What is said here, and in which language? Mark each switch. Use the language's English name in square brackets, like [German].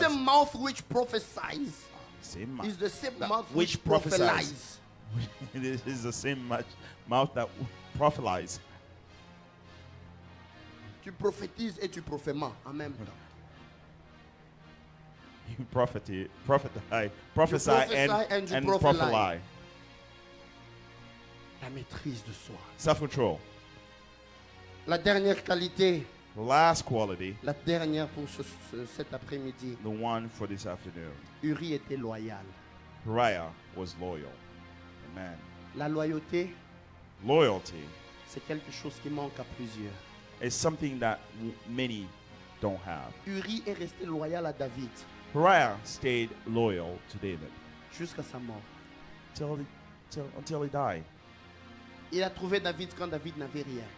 [English] same mouth which prophesies Same mouth. is the same That mouth which which prophesies. prophesies. It is the same mouth that prophesies. [French] Tu prophétises et tu prophémas en même temps. [English] You prophesy and prophesy and you and prophesy. prophesy. [French] La maîtrise de soi. [English] Self-control. [French] La dernière qualité, [English] The last quality, [French] la dernière pour cet après-midi, [English] the one for this afternoon. [French] Uri était loyal. [English] Uriah was loyal. Amen. [French] La loyauté, [English] Loyalty [French] c'est quelque chose qui manque à plusieurs. [English] is something that many don't have. [French] Uri est resté loyal à David [English] Uriah stayed loyal to David [French] jusqu'à sa mort. [English] until he died. [French] Il a trouvé David quand David n'avait rien.